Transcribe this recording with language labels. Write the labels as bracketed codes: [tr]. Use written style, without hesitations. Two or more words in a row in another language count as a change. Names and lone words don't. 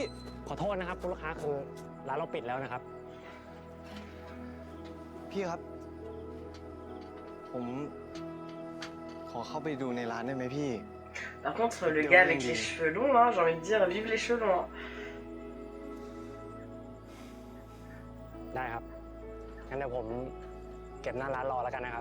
[th] ขอโทษนะครับคุณลูกค้าคือร้านเราปิดแล้วนะครับ พี่ครับ ผมขอเข้าไปดูในร้านได้ไหมพี่ [fr] Par contre, le gars avec les cheveux longs, là, j'ai envie de dire, vive les cheveux longs. [th] ได้ครับ งั้นเดี๋ยวผมเก็บหน้าร้านรอแล้วกันนะครับ